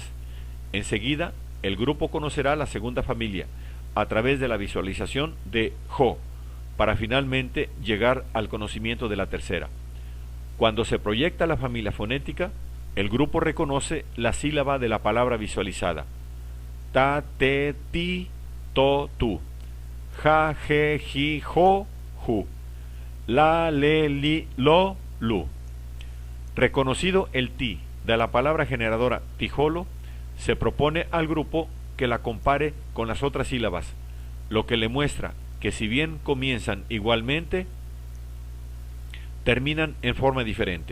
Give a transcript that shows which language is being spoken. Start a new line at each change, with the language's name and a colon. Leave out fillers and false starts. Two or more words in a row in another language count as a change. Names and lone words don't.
Spanish: Enseguida, el grupo conocerá la segunda familia a través de la visualización de jo, para finalmente llegar al conocimiento de la tercera. Cuando se proyecta la familia fonética, el grupo reconoce la sílaba de la palabra visualizada. Ta, te, ti, to, tu. Ja, je, ji, jo, ju. La, le, li, lo, lu. Reconocido el ti de la palabra generadora tijolo, se propone al grupo que la compare con las otras sílabas, lo que le muestra que si bien comienzan igualmente, terminan en forma diferente.